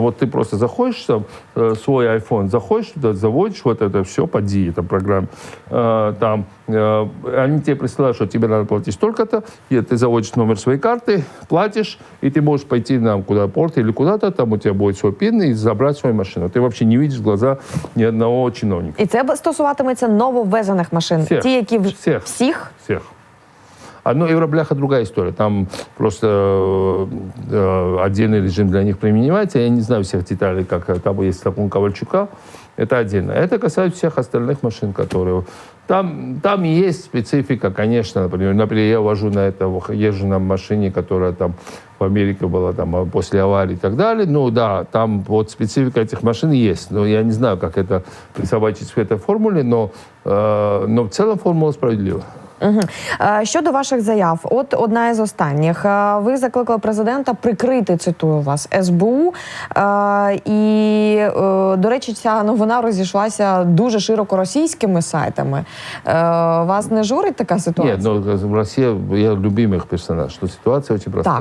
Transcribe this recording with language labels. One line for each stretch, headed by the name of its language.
Russian: Вот ты просто заходишь, свой iPhone заходишь туда, заводишь вот это все по DI, это программа. Там они тебе присылают, что тебе надо платить столько-то, и ты заводишь номер своей карты, платишь, и ты можешь пойти куда порт или куда-то, там у тебя будет свой пин, и забрать свою машину. Ты вообще не видишь в глаза ни одного чиновника.
Ukrainian: І це стосуватиметься нововвезених машин? Всіх. Ті, які Всіх. Всіх?
Russian: Одно Евробляха другая история. Там просто отдельный режим для них применяется. Я не знаю всех деталей, как там есть закон Ковальчука. Это отдельно. Это касается всех остальных машин, которые... Там есть специфика, конечно. Например, я езжу на машине, которая там в Америке была там, после аварии и так далее. Ну да, там вот специфика этих машин есть. Но я не знаю, как это присобачить в этой формуле, но в целом формула справедлива. Угу.
Ukrainian: Щодо ваших заяв, от одна із останніх. Ви закликали президента прикрити, цитую вас, СБУ. І, до речі, ця новина розійшлася дуже широко російськими сайтами. Вас не журить така ситуація?
Russian: Нет, но Россия, я любимый их персонаж, что ситуация очень простая.